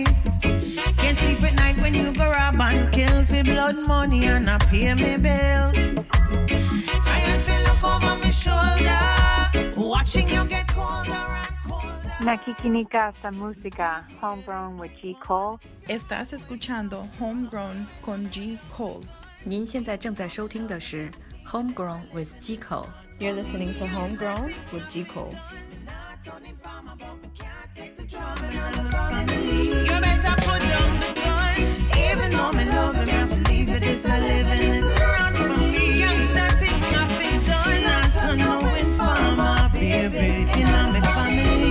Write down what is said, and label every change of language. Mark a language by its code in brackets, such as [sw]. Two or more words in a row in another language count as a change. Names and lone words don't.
[en] Can't sleep at night when you go rob and kill for blood money and not pay me bills. Tired to look over shoulder, watching you get colder and colder. [tl] Nakikinika sa música, Homegrown with G. Cole. [es] Estás escuchando Homegrown con G. Cole. [zh] 您现在正在收听的是 Homegrown with G. Cole. [en] You're listening to Homegrown with G. Cole. You better put down the gun. Even though me love him, I believe it is a living is around for me. Youngster think I've been done, not to know informer, baby, in my family.